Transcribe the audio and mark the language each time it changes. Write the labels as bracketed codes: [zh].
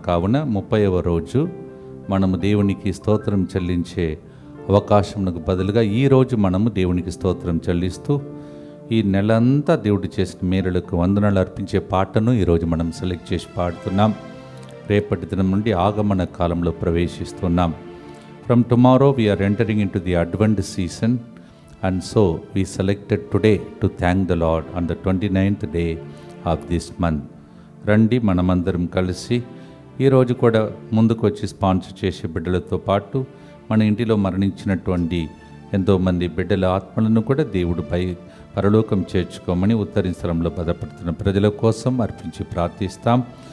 [te] కావున 30వ రోజు మనము దేవునికి స్తోత్రం చెల్లించే అవకాశమునకు బదులుగా ఈరోజు మనము దేవునికి స్తోత్రం చెల్లిస్తూ ఈ నెలంతా దేవుడు చేసిన మేలులకు వందనాలు అర్పించే పాటను ఈరోజు మనం సెలెక్ట్ చేసి పాడుతున్నాం. రేపటి దినం నుండి ఆగమన కాలంలో ప్రవేశిస్తున్నాం. [en] From tomorrow we are entering into the Advent season, and so we selected today to thank the Lord on the 29th day of this month. [te] రండి మనమందరం కలిసి ఈరోజు కూడా ముందుకు వచ్చి స్పాన్సర్ చేసే బిడ్డలతో పాటు మన ఇంటిలో మరణించినటువంటి ఎంతోమంది బిడ్డల ఆత్మలను కూడా దేవుడు పరలోకం చేర్చుకోమని ఉత్తరీశ్వరంలో బాధపడుతున్న ప్రజల కోసం అర్పించి ప్రార్థిస్తాం.